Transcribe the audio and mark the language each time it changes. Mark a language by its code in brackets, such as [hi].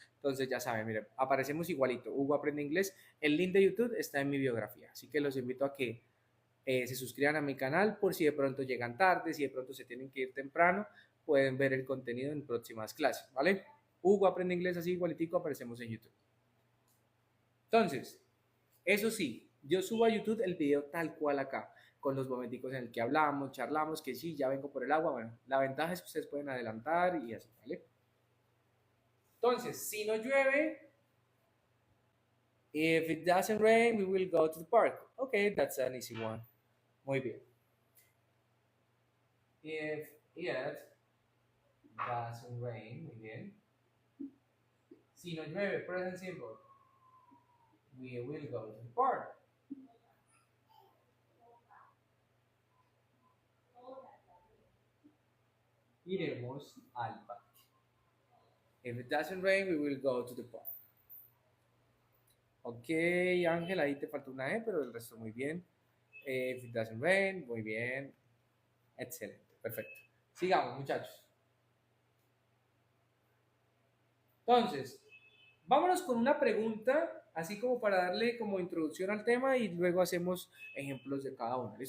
[es] Entonces ya saben, miren, aparecemos igualito. Hugo Aprende Inglés. El link de YouTube está en mi biografía, así que los invito a que se suscriban a mi canal por si de pronto llegan tarde, si de pronto se tienen que ir temprano, pueden ver el contenido en próximas clases, ¿vale? Hugo Aprende Inglés, así igualitico aparecemos en YouTube. Entonces, eso sí, yo subo a YouTube el video tal cual acá, con los momenticos en el que hablamos, charlamos, que sí, ya vengo por el agua. Bueno, la ventaja es que ustedes pueden adelantar y así, ¿vale? [en] Entonces, si no llueve, if it doesn't rain, we will go to the park. Okay, that's an easy one. Muy bien. If it doesn't rain, muy bien. Si no llueve, present simple, we will go to the park. [es] Iremos al parque. [en] If it doesn't rain, we will go to the park. [es] Ok, Ángel, ahí te falta una E, pero el resto muy bien. If it doesn't rain, muy bien. Excelente, perfecto. Sigamos, muchachos. Entonces, vámonos con una pregunta, así como para darle como introducción al tema y luego hacemos ejemplos de cada una.